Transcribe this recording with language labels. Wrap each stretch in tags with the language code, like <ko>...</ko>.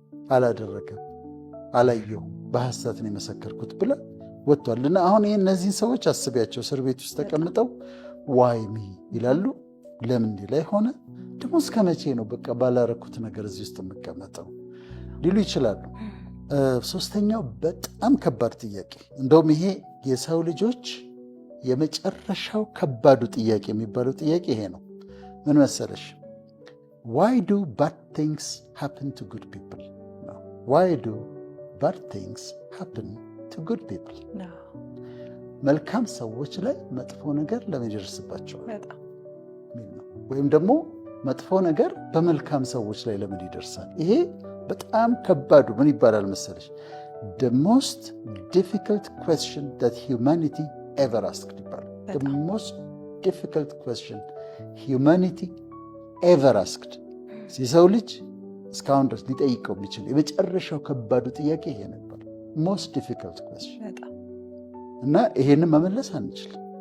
<am>አላደረገም፣ አላየሁም፣ በሐሰት ነው የመሰከርኩት ብላ ወጥቷል። እና አሁን ይህ እነዚህን ሰዎች አስቢያቸው እስር ቤት ውስጥ ተቀምጠው ዋይሚ ይላሉ። ለምን ላይ ሆነ ደግሞ እስከ መቼ ነው በቃ ባላረኩት ነገር እዚህ ውስጥ የምቀመጠው ሊሉ ይችላሉ። ሶስተኛው በጣም ከባድ ጥያቄ፣ እንደውም ይሄ የሰው ልጆች የመጨረሻው ከባዱ ጥያቄ የሚባለው ጥያቄ ይሄ ነው። ምን መሰለሽ?</am> <en>why do bad things happen to good people? why do bad things happen to good people?</en> <am>መልካም ሰዎች ላይ መጥፎ ነገር ለምን ይደርስባቸዋል? ወይም ደግሞ መጥፎ ነገር በመልካም ሰዎች ላይ ለምን ይደርሳል? ይሄ በጣም ከባዱ ምን ይባላል መሰለሽ?</am> <en>the most difficult question that humanity ever asked</en> <am>ይባላል።</am> <en>the most difficult question humanity ever asked።</en> <am>የሰው ልጅ እስካሁን ድረስ ሊጠይቀው የሚችል የመጨረሻው ከባዱ ጥያቄ ይሄ ነበር።</am> <en>most difficult question</en> <am>እና ይሄንን መመለስ አንችልም።</am>